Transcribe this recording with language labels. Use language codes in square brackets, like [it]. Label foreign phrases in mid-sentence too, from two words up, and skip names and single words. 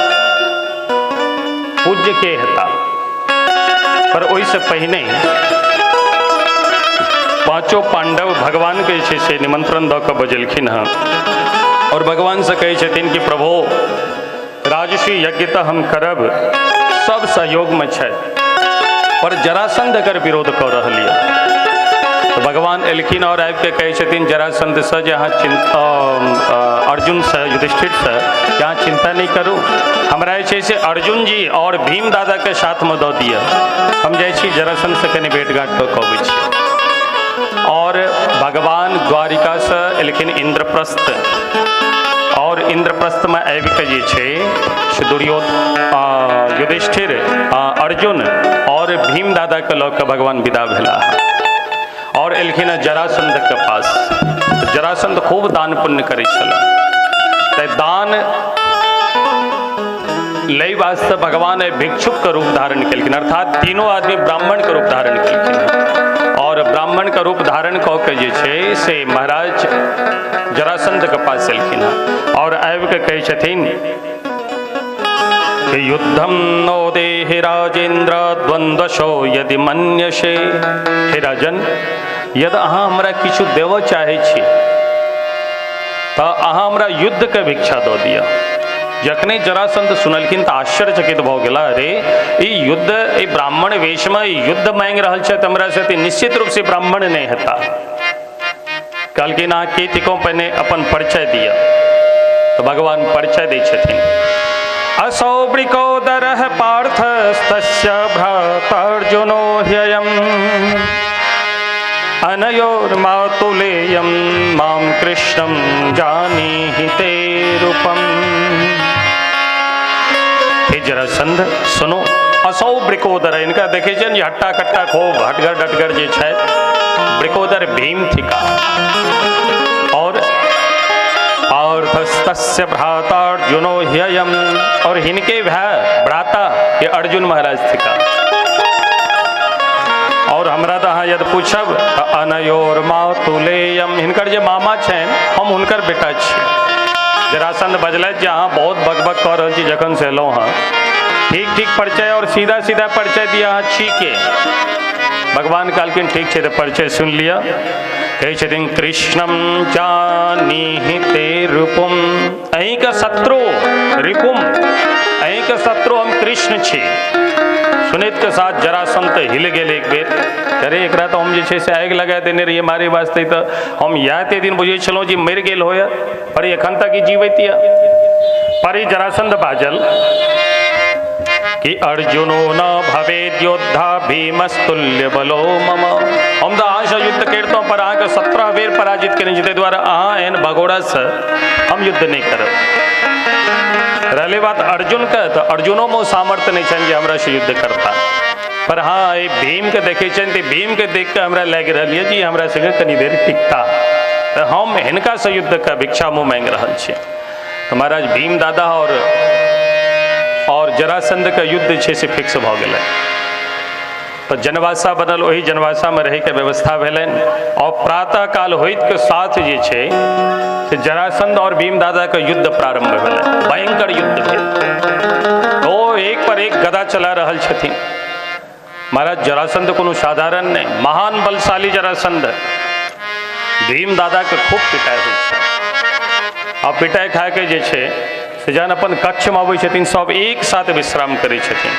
[mai] पूज्य के हेता पर ओहिसँ पहिने पांचों पांडव भगवान के जे छै से निमंत्रण दऽ कऽ बजेलखिन हँ और भगवान से कहै छथिन कि प्रभु राजसूय यज्ञ तऽ हम करब सब सहयोग में छै पर जरासंध एकर विरोध कऽ रहल यऽ तो भगवान एलखिन और आबि के कहै छथिन जरासंध से जे अहाँ अर्जुन से युधिष्ठिर से यहाँ चिंता नहीं करू हमरा जे छै से अर्जुन जी और भीम दादा के साथ में दऽ दिअ हम जाइ छी जरासंध से कनि भेंट घाट कऽ अबै छी और भगवान द्वारिका से एलखिन इंद्रप्रस्थ और इंद्रप्रस्थ में आबि के जे छै से दुर्योधन युधिष्ठिर अर्जुन और भीम दादा के लऽ कऽ भगवान विदा भेला और एलखिन जरासंध के पास जरासंध खूब दान पुण्य करै छल तऽ दान लय वास्ते भगवान भिक्षुक के रूप धारण केलखिन अर्थात तीनों आदमी ब्राह्मण के रूप धारण केलखिन और ब्राह्मण का रूप धारण कऽ के जे छै से महाराज जरासंध के पास एलखिन और आबि के कहै छथिन कि [sa] युद्धम नो देहि राजेन्द्र द्वंद्वशो यदि मन्यसे [mai] हे राजन यदि अहाँ हमरा किछु देव चाहै छी तऽ अहाँ हमरा युद्ध के भिक्षा दऽ दिअ जखने जरासंध सुनलखिन तऽ आश्चर्यचकित भऽ गेला अरे ई युद्ध ई ब्राह्मण वेश में युद्ध मांगि रहल छथि हमरा से निश्चित रूप से ब्राह्मण नहीं हेता कहलखिन अहाँ के तिको पहिने अपन परिचय दिअ तो भगवान परिचय दै छथिन [sa] असौ वृकोदरः पार्थस्तस्य भ्रातर्जुनो ह्ययम् अनयोर्मातुलेयं मां कृष्णं जानीहि ते रूपम् [mai] हे जरासंध सुनो [sa] असौ वृकोदर [mai] इनका देखे छन ये हट्टा कट्टा खूब हटगर डटगर जे छै वृकोदर भीम थिका और [sa] पार्थस्तस्य भ्रातार्जुनो ह्ययम् [mai] और हिनके भाई भ्राता ये अर्जुन महाराज थिका और हमरा तो अहाँ यदि पूछब तो [sa] अनयोर मातुलेयम, [mai] हिनकर जे मामा छनि हम हुनकर बेटा छी। जरासंध बजलथि जे अहाँ बहुत बकबक कऽ रहल छी जखन से एलहुँ हँ, ठीक ठीक परिचय और सीधा सीधा परिचय दिया अहाँ छी के। भगवान कहलखिन ठीक छै, तो परिचय सुन लिया। कहै छथिन [sa] कृष्णम जानीहि ते रूपम, [mai] अहीं का शत्रु रिपुम, अहीं के शत्रु हम कृष्ण छी। सुनित के साथ जरासंध हिल गेल एक बेर, अरे एकरा तो हम जे छै से आगि लगा देने रहिए मारे वास्ते, तो हम इएह ते दिन बुझै छलहुँ जे मरि गेल होय, पर एखन तक ई जीवैत यऽ। पर ई जरासंध बाजल कि [sa] अर्जुनो न भवेद योद्धा भीमस्तुल्य बलो मम, [mai] हम तो अहाँ से युद्ध करतों पर अहाँ के 17 बेर पराजित केने छी, ताहि दुआरे अहाँ एहन भगोड़ा से हम युद्ध नहीं करब। रहले बात अर्जुन का, तो अर्जुनो में सामर्थ्य नहीं छनि जे हमरा से युद्ध करता। पर हाँ ये भीम के देखे छनि तो भीम के देख के हमरा लागि रहल है जी हमरा संगे कनी देर टिकता, तो हम हिनका से युद्ध का भिक्षा मुँह मांगि रहल छी। तो महाराज भीम दादा और जरासंध का युद्ध छै से फिक्स भ गेलै। तो जनवासा बनल, वही जनवासा में रहे के व्यवस्था भेलनि। और प्रातः काल होइत के साथ जे छै से जरासंध और भीम दादा का युद्ध प्रारंभ भेलै, भयंकर युद्ध भेल। ओ एक पर एक गदा चला रहल छथिन। महाराज जरासंध कोनो साधारण नहीं, महान बलशाली जरासंध भीम दादा के खूब पिटाई होइ छै। आ पिटाई खा के जे छै से जहन अपन कक्ष में आबै छथिन सब एक साथ विश्राम करै छथिन।